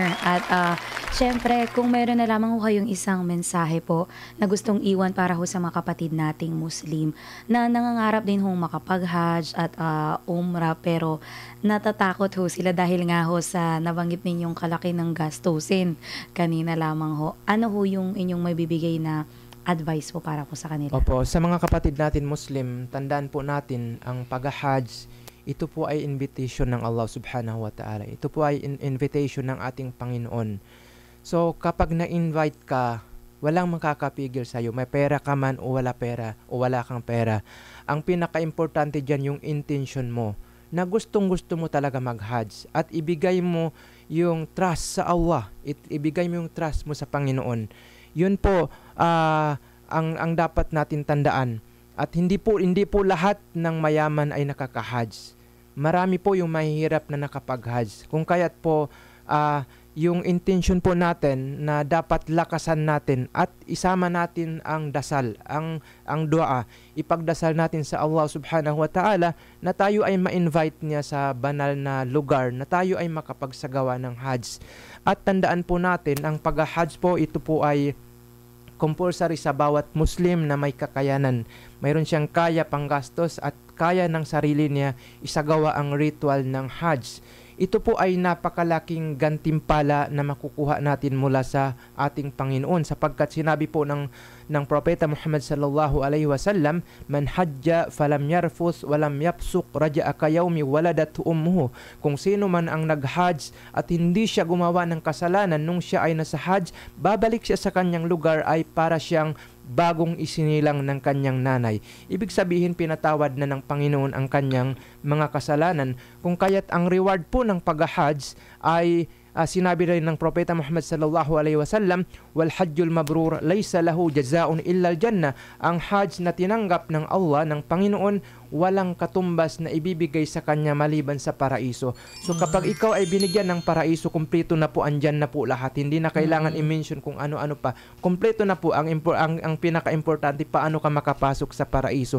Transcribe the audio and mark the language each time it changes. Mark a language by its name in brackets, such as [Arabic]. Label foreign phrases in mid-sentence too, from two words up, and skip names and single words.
[Filipino] At syempre, kung mayroon na lamang ho kayong isang mensahe po na gustong iwan para ho sa mga kapatid nating Muslim na nangangarap din hong makapag-Hajj at Umrah, pero natatakot ho sila dahil nga ho sa nabanggit ninyong kalaki ng gastusin kanina lamang ho. Ano ho yung inyong may bibigay na advice po para po sa kanila? Opo, sa mga kapatid natin Muslim, tandaan po natin ang pag-Hajj, ito po ay invitation ng Allah [Arabic] سبحانه وتعالى. [Filipino] Ito po ay invitation ng ating Panginoon. So kapag na-invite ka, walang makakapigil sa'yo. May pera ka man o wala pera o wala kang pera. Ang pinaka-importante dyan yung intention mo na gustong-gusto mo talaga mag-Hajj at ibigay mo yung trust sa Allah. Ibigay mo yung trust mo sa Panginoon. Yun po ang dapat natin tandaan. At hindi po lahat ng mayaman ay nakaka-Hajj. Marami po yung mahihirap na nakapag-Hajj. Kung kaya't po yung intention po natin na dapat lakasan natin at isama natin ang dasal, ang dua. Ipagdasal natin sa Allah [Arabic] سبحانه وتعالى [Filipino] na tayo ay ma-invite niya sa banal na lugar, na tayo ay makapagsagawa ng Hajj. At tandaan po natin, ang pag-Hajj po, ito po ay compulsory sa bawat Muslim na may kakayanan. Mayroon siyang kaya panggastos at kaya ng sarili niya isagawa ang ritual ng Hajj. Ito po ay napakalaking gantimpala na makukuha natin mula sa ating Panginoon, sapagkat sinabi po ng Propeta Muhammad [Arabic] صلى الله عليه وسلم, من حج فلم يرفث ولم يفسق رجع كيوم ولدته أمه. [Filipino] Kung sino man ang nag-Hajj at hindi siya gumawa ng kasalanan nung siya ay nasa Hajj, babalik siya sa kanyang lugar ay para siyang bagong isinilang ng kanyang nanay. Ibig sabihin, pinatawad na ng Panginoon ang kanyang mga kasalanan. Kung kaya't ang reward po ng pag-Hajj ay sinabi rin ng Propeta Muhammad [Arabic] صلى الله عليه وسلم, والحج المبرور ليس له جزاء إلا الجنة. [Filipino] Ang hajj na tinanggap ng Allah, ng Panginoon, walang katumbas na ibibigay sa kanya maliban sa paraiso. So kapag ikaw ay binigyan ng paraiso, kumpleto na po, andyan na po lahat. Hindi na kailangan i-mention kung ano-ano pa. Kumpleto na po. Ang pinaka-importante, paano ka makapasok sa paraiso.